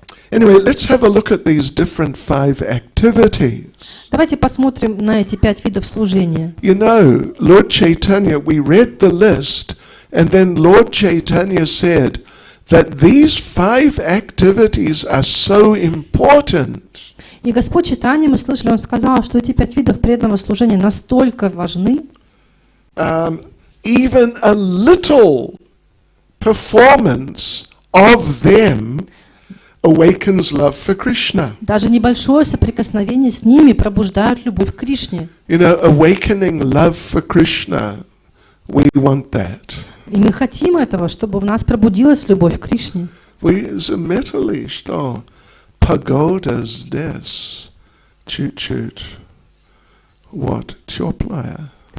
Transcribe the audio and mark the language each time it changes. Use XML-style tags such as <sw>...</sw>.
<en>Anyway, let's have a look at these different 5 activities.</en> <ru>Давайте посмотрим на эти 5 видов служения.</ru> <en>You know, Lord Chaitanya, we read the list, and then Lord Chaitanya said that these 5 activities are so important.</en> <ru>И Господь Чайтанья, мы слышали, Он сказал, что эти 5 видов преданного служения настолько важны,</ru> <en>even a little performance of them awakens love for Krishna.</en> <ru>даже небольшое соприкосновение с ними пробуждает любовь к Кришне.</ru> <en>You know, awakening love for Krishna, we want that.</en> <ru>И мы хотим этого, чтобы в нас пробудилась любовь к Кришне. Вы заметили, что погода здесь чуть-чуть вот теплая?</ru>